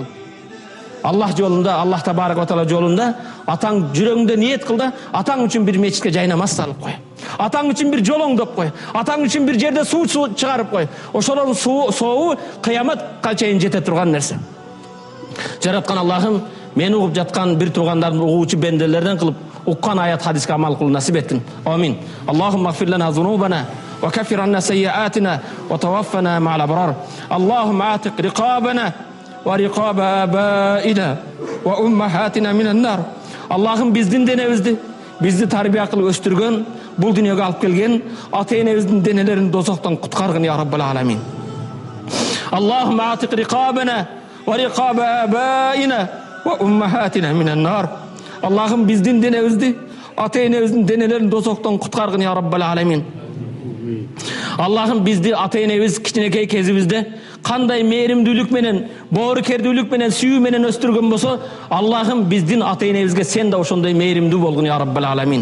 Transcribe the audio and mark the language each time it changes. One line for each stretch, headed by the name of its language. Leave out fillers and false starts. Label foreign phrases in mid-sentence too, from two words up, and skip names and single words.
Kyrgyz: Аллах жолунда,
Arabic: الله تبارك وتعالى
Kyrgyz: жолунда атаң жүрөгүңдө ниет кыл да, атаң үчүн бир мечитке жайнамаз салып кой. Атаң үчүн бир жол оңдоп кой. Атаң үчүн бир жерде суу чыгарып кой. Ошолордун сообу кыяматка чейин жете турган нерсе. Жараткан Аллахым, мени угуп жаткан бир туугандардын угуучу бенделерден кылып, уккан аят хадиске амал кылуу насип этин.
Arabic: آمين اللهم اغفر لنا ذنوبنا وكفر عنا سيئاتنا وتوفنا مع الأبرار. اللهم اعتق رقابنا ورقاب آبائنا وأمهاتنا من النار.
Kyrgyz: Allah'ım биздин денебизди, бизди тарбия кылып өстүргөн, бул дүйнөгө алып келген ата энебиздин денелерин дозоктон куткаргын
Arabic: يا رب العالمين. اللهم اعتق رقابنا ورقاب آبائنا وأمهاتنا من النار.
Kyrgyz: Allah'ım биздин денебизди, ата энебиздин денелерин дозоктон куткаргын
Arabic: يا رب العالمين.
Kyrgyz: Allah'ım бизди ата энебиз кичинекей кезибизде кандай мээримдүүлүк менен, боорукердүүлүк менен, сүйүү менен өстүргөн болсо, Allah'ım биздин ата энебизге сен да ошондой мээримдүү болгун
Arabic: يا رب العالمين.